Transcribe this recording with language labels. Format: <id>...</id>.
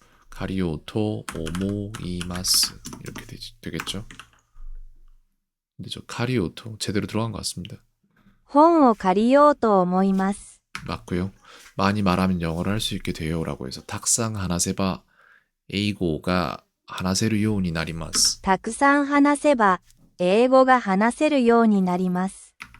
<ja>카리오토 오모이마스</ja> <ko>이렇게 되겠죠. 근데 저 카리오토 제대로 들어간 것 같습니다.</ko> <ja>本を借りようと思います。</ja> <ko>맞고요. 많이 말하면 영어를 할 수 있게 돼요 라고 해서</ko> <ja>탁상 하나세바 에이고가 하나세르 요우니 나리마스. たくさん話せば、英語が話せるようになります。</ja>